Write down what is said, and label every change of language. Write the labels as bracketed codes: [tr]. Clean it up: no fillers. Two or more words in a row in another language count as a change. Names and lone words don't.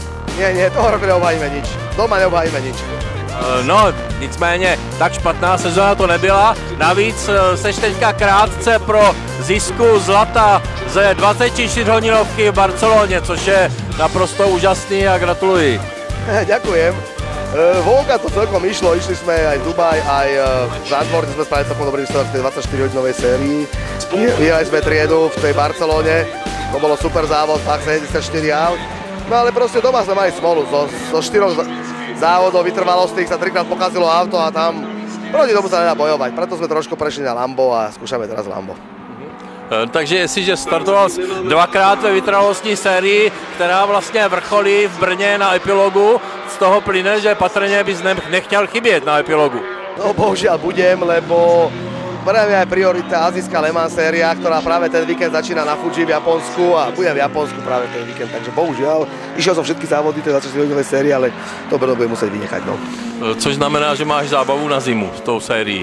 [sk] Nie, toho roku neobhajíme nič. Doma neobhajíme nič. [cs] No, nicméně, tak špatná sezóna to nebyla. Navíc seš teďka krátce pro zisku zlata ze 24hodinovky v Barceloně, což je naprosto úžasný a gratuluji. [sk] Ďakujem. Vonka to celkom išlo, išli sme aj v Dubaj, aj v Zandvoorte sme spravili celkom dobrý výsledok v tej 24hodinovej sérii. Vyhrali sme triedu v tej Barcelone, to bolo super závod, tak 74 aut. No ale proste doma sme mali smolu, zo 4 závodov vytrvalostných sa 3-krát pokazilo auto a tam proti tomu sa nedá bojovať, preto sme trošku prešli na Lambo a skúšame teraz Lambo. [cs] Takže jestliže startoval dvakrát ve vytrvalostní sérii, která vlastně vrcholí v Brně na epilogu, z toho plyne, že patrně bys nechtěl chybět na epilogu. No bohužiaľ budem, lebo pre mňa je priorita azijská Le Mans séria, ktorá práve ten víkend začína na Fuji v Japonsku a budem v Japonsku práve ten víkend, takže bohužiaľ išiel som všetky závody tej 24hodinovej série, ale to budem musieť vynechať. No. Což znamená, že máš zábavu na zimu s tou sérií.